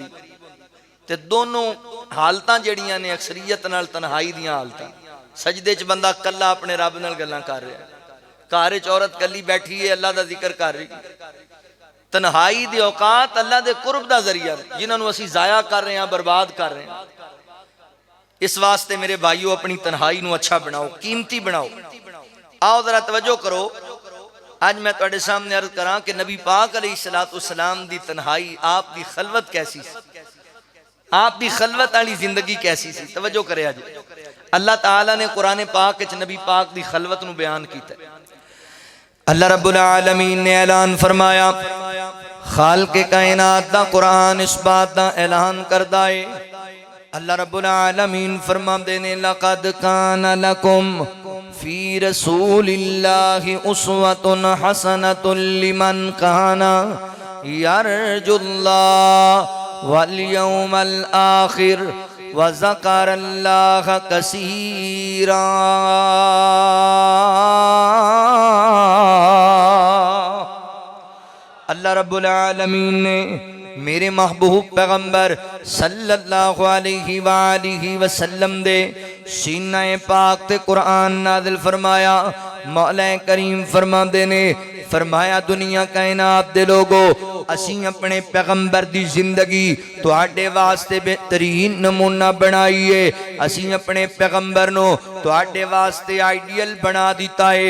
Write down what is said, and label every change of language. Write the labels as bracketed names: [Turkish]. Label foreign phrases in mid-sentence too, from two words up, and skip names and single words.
[Punjabi] تے دونوں حالتاں جیہڑیاں نے اکثریت نال تنہائی دیاں حالتاں. سجدے چ بندہ کلا اپنے رب نال گلاں کر رہا ہے، گھر وچ عورت کلی بیٹھی ہے اللہ دا ذکر کر رہی. تنہائی دی اوقات اللہ دے قرب دا ذریعہ ہے، جنہاں نوں اسیں ضائع کر رہے ہیں، برباد کر رہے ہیں. اس واسطے میرے بھائیو اپنی تنہائی نوں اچھا بناؤ، قیمتی بناؤ. آؤ ذرا توجہ کرو، آج میں تہاڈے سامنے عرض کراں کہ نبی پاک علیہ السلام دی تنہائی، آپ دی خلوت کیسی سی، آپ دی خلوت والی زندگی کیسی سی. توجہ کرے، جی اللہ تعالیٰ نے قرآن پاک وچ نبی پاک دی خلوت نوں بیان کیتا ہے. اللہ رب العالمین نے اعلان فرمایا، خالق کائنات دا قرآن اس بات دا اعلان کردا ہے. اللہ رب العالمین فرماندے نے, [Arabic] لقد كان لكم في رسول الله أسوة حسنة لمن كان يرجو الله واليوم الآخر وذكر الله كثيرا. [Punjabi] اللہ رب العالمین نے میرے محبوب پیغمبر صلی اللہ علیہ وسلم دے سینے پاک تے قرآن نازل فرمایا. مولا کریم فرماتے نے، فرمایا دنیا کائنات دے لوگو، اسی اپنے پیغمبر دی زندگی تہاڈے واسطے بہترین نمونہ بنائیے. اسی اپنے پیغمبر نوں تہاڈے واسطے آئیڈیل بنا دتا ہے.